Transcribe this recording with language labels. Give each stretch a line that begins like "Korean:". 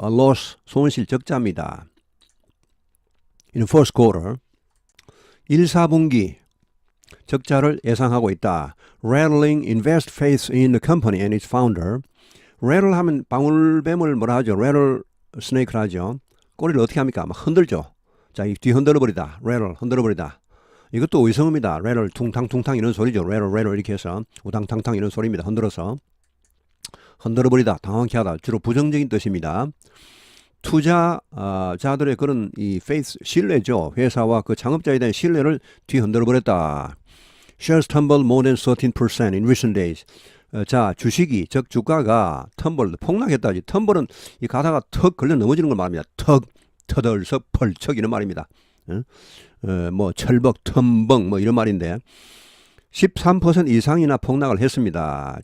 Korean: a loss 손실 적자입니다.
English: In the first quarter.
Korean: 1, 4분기 적자를 예상하고 있다.
English: Rattling invest faith in the company and its founder.
Korean: Rattle 하면 방울뱀을 뭐라 하죠? Rattle snake를 하죠. 꼬리를 어떻게 합니까? 막 흔들죠. 자, 뒤 흔들어버리다. Rattle 흔들어버리다. 이것도 의성어입니다. Rattle 퉁탕퉁탕 이런 소리죠. Rattle 이렇게 해서 우당탕탕 이런 소리입니다. 흔들어서. 흔들어버리다. 당황케 하다. 주로 부정적인 뜻입니다. 투자자들의 그런 이 faith 신뢰죠. 회사와 그 창업자에 대한 신뢰를 뒤흔들어 버렸다.
English: Shares tumbled more than 13% in recent days.
Korean: 자, 주식이 즉 주가가 폭락했다지. 텀블은 이 가다가 턱 걸려 넘어지는 걸 말합니다. 터덜석 펄척 이런 말입니다. 뭐 철벅 텀벙 뭐 이런 말인데 13% 이상이나 폭락을 했습니다.